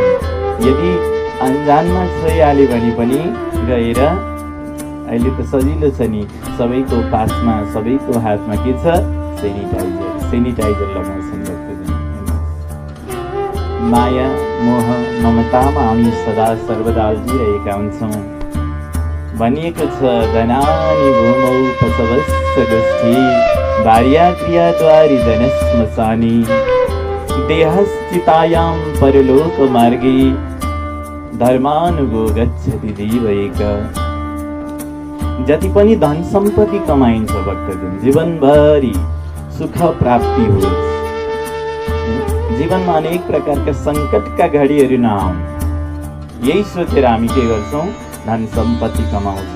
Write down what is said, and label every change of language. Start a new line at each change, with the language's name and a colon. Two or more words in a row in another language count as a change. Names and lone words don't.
Nepali: यदि अन्जानमा छोइहाल्यो भने पनि गएर, अहिले त सजिलो छ नि, सबैको पासमा, सबैको हातमा के छ? सेनिटाइजर लगाउँछन्। माया मोह ममतामा हामी सदा सर्वदा अल्झिरहेका हुन्छौँ।
Sanskrit: भनिएको छ धनानि भूमौ पशवस्य गोष्ठी भार्या क्रियाद्वारि जनश्मशानी देहश्चितायां परलोक मार्गे धर्मानुगो गच्छति जीवैक।
Nepali: जति पनि धन सम्पत्ति कमाइन्छ भक्तजन, जीवनभरि सुख प्राप्ति होस्, जीवनमा अनेक प्रकारका सङ्कटका घडीहरू नआउन्, यही सोचेर हामी के गर्छौँ? धन सम्पत्ति कमाउँछौँ।